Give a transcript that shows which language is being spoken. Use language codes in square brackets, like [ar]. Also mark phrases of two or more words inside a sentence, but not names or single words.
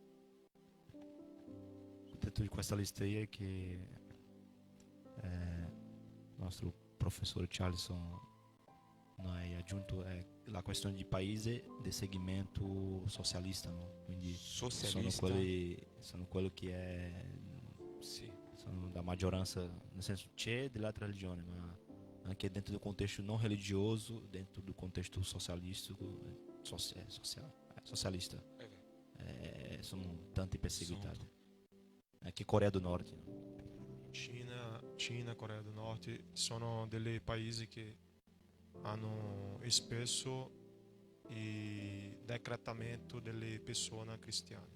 [it] Il detto di questa lista è che il nostro professore Charleston hai aggiunto la questione di paese di segmento socialista, no? Quindi Socialista. sono quello che è Sì. sono da maggioranza, nel senso c'è dell'altra religione, ma anche [pt] dentro do contexto não religioso, dentro do contexto socialístico, [it] socialista, sono tanti perseguitati. Anche Corea do Norte. Cina, Corea do Norte sono dei paesi che hanno spesso il decretamento delle persone cristiane.